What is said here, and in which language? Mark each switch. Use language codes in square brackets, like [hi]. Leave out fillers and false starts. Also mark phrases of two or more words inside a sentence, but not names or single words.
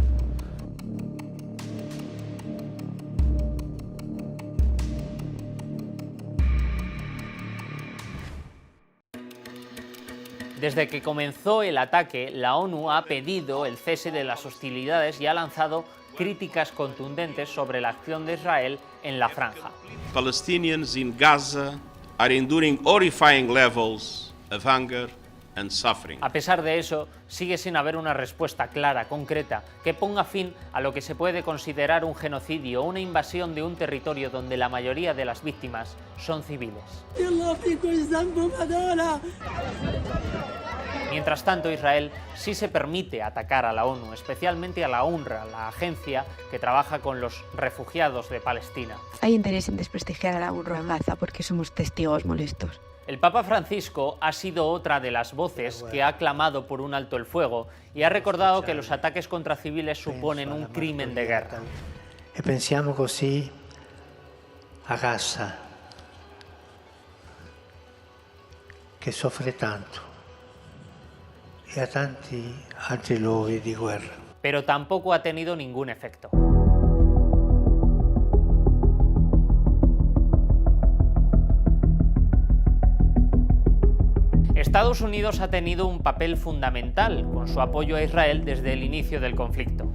[es] Desde que comenzó el ataque, la ONU ha pedido el cese de las hostilidades y ha lanzado críticas contundentes sobre la acción de Israel en la franja. [en] Palestinians in Gaza are enduring horrifying levels of hunger and suffering. [es] A pesar de eso, sigue sin haber una respuesta clara, concreta, que ponga fin a lo que se puede considerar un genocidio o una invasión de un territorio donde la mayoría de las víctimas son civiles. Mientras tanto, Israel sí se permite atacar a la ONU, especialmente a la UNRWA, la agencia que trabaja con los refugiados de Palestina. Hay interés en desprestigiar a la UNRWA en Gaza porque somos testigos molestos. El Papa Francisco ha sido otra de las voces que ha clamado por un alto el fuego y ha recordado que los ataques contra civiles suponen un crimen de guerra. [it] E pensiamo così a Gaza, che soffre tanto, y a tanti altri luoghi di guerra. [es] Pero tampoco ha tenido ningún efecto. Estados Unidos ha tenido un papel fundamental con su apoyo a Israel desde el inicio del conflicto.